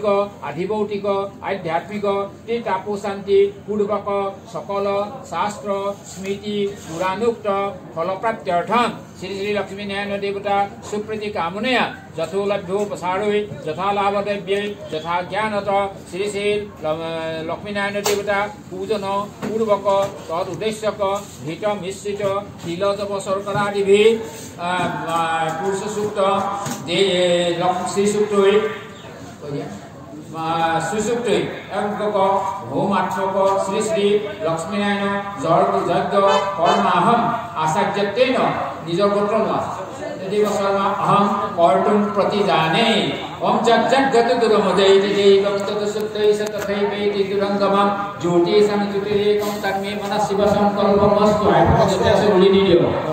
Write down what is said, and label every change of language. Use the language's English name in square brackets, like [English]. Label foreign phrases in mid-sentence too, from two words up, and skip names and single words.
[Sanskrit] আধিভৌতিক আধ্যাত্মিক ত্রিতাপু শান্তি পূর্বক সকল শাস্ত্র স্মৃতি পুরাণোক্ত ফলপ্রাপ্ত্যর্থম শ্রী শ্রী লক্ষ্মীনারায়ণ দেবতা সুপ্রীতি কামনয়া যথোলভ্যোপসারৈ যথা লাভদ্রব্যৈ যথা জ্ঞানত শ্রী শ্রী লক্ষ্মীনারায়ণ দেবতা পূজন পূর্বক তদ উদ্দেশ্যক ঘৃত মিশ্রিত তিলজপ শর্করাদিভি পুরুষ সূক্ত শ্রী সূক্তৈ সুসুক্তৈ এককক হোমার্থক শ্রী শ্রী লক্ষ্মীনারায়ণ যজ্ঞ কর্মাহম আচার্যত্বেন নিজ গোত্র দেব শর্মা অহম কর্তুম প্রতিজানে ওম যজ্জগত দুরমুদৈতি দেবং তদসুক্তৈ সতথৈবেতি দুরঙ্গমম জ্যোতিষং জ্যোতিরেকং তন্মে মনঃ শিব সংকল্পমস্তু [Assamese] আইপতে আছে উলি দি দিও